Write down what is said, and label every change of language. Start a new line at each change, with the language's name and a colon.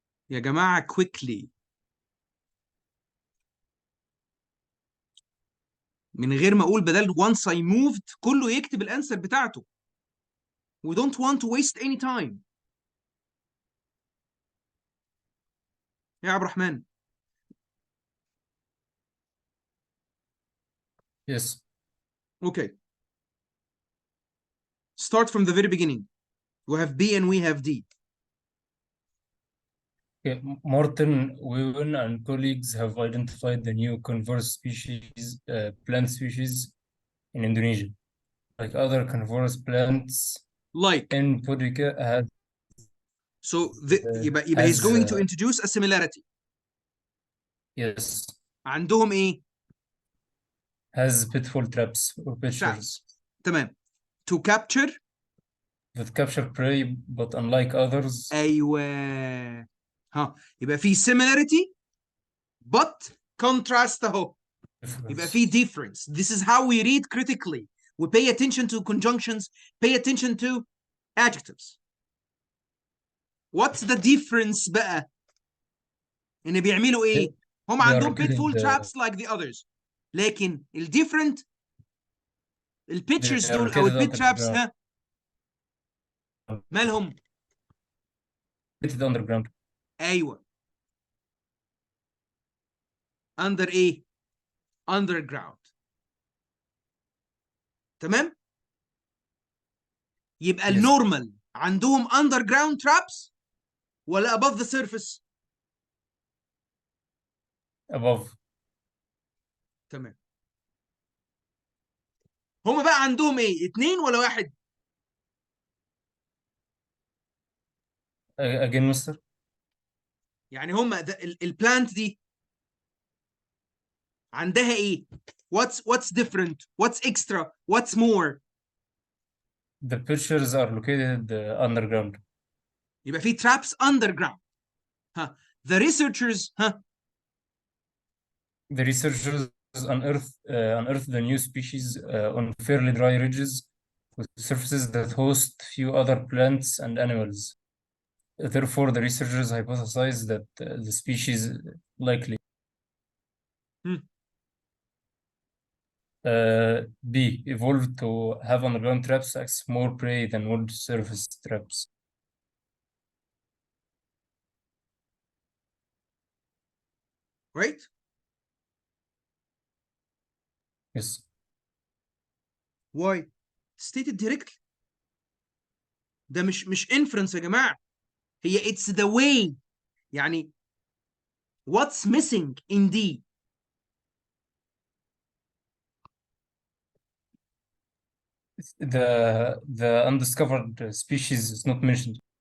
Arabic: يا جماعة,
English: quickly.
Arabic: من غير ما اقول بدل
English: once I moved
Arabic: كله يكتب الانسر بتاعته.
English: We don't want to waste any time.
Arabic: يا عبد الرحمن.
English: Yes. Okay. Start from the very beginning. We have B and we have D. Okay. Morton, Wewen, and colleagues have identified the new carnivorous species, plant species in Indonesia. Like other carnivorous plants, Like. Empirica has. So
Arabic: يبقى
English: he's going to introduce a similarity. Yes.
Arabic: عندهم ايه؟
English: Has pitfall traps or pictures. تمام. To capture. With capture prey, but unlike others.
Arabic: ايوه. ها يبقى في similarity
English: but contrast
Arabic: اهو. يبقى في difference.
English: This is how we read critically. We pay attention to conjunctions, pay attention to adjectives. What's the difference
Arabic: بقى؟ إن بيعملوا إيه؟ هم عندهم
English: pitfall traps like the others.
Arabic: لكن الديفرنت البيتشرز دول أو البيت traps ها مالهم؟
English: underground.
Arabic: أيوه.
English: under إيه؟ underground.
Arabic: تمام؟ يبقى النورمال عندهم
English: underground traps
Arabic: ولا
English: above the surface؟ above.
Arabic: تمام. هما بقى عندهم ايه؟ 2 ولا 1؟
English: Again, mister.
Arabic: يعني هما البلانت دي عندها ايه؟
English: What's different? What's extra? What's more? The pictures are located underground.
Arabic: يبقى في
English: traps underground. ها. The researchers ها. The researchers unearth the new species on fairly dry ridges with surfaces that host few other plants and animals. Therefore, the researchers hypothesize that the species likely B, evolved to have underground traps access more prey than would surface traps. right? Yes. Why? Stated directly.
Arabic: ده مش inference يا جماعة.
English: هي it's the way.
Arabic: يعني
English: what's missing in D? The undiscovered species is not mentioned.